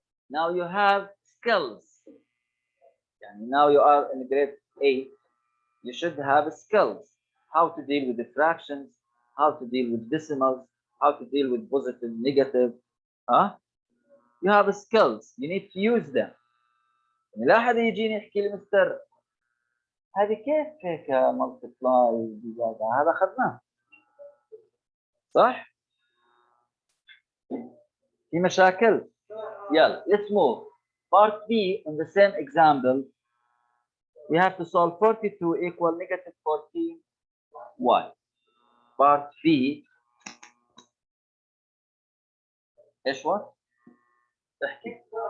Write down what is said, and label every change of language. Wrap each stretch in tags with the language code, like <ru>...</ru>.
<en>Now you have skills. Now you are in grade 8. You should have skills. How to deal with the fractions, how to deal with decimals, how to deal with positive, negative. You have skills. You need to use them.</en> <ar>لا حد يجيني يحكي لي مستر هذه كيف هيك ملتبلاي هذا اخذناه صح؟ في مشاكل؟ يلا</ar> <en>let's move. Part B, in the same example, we have to solve 42 equal negative 14y.</en> <ar>Part B, ايش</ar> <en>what؟</en> <ar>احكي.</ar>